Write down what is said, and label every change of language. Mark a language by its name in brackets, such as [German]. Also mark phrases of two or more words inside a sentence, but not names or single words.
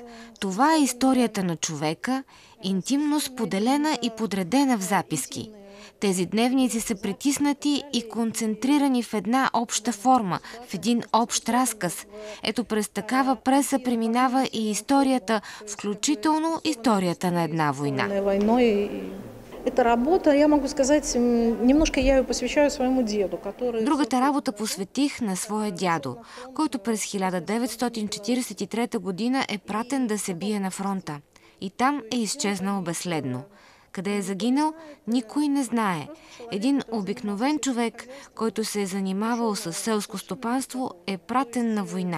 [Bulgarian] Това е историята на човека, интимно споделена и подредена в записки. Тези дневници са притиснати и концентрирани в една обща форма, в един общ разказ. Ето през такава преса преминава и историята, включително историята на една война. [Russian] Эта работа, я могу сказать, немножко я ее посвящаю своему деду, который... [Bulgarian] Другата работа посветих на своя дядо, който през 1943 година е пратен да се бие на фронта. И там е изчезнал безследно. Къде е загинал, никой не знае. Един обикновен човек, който се е занимавал с селско стопанство, е пратен на война.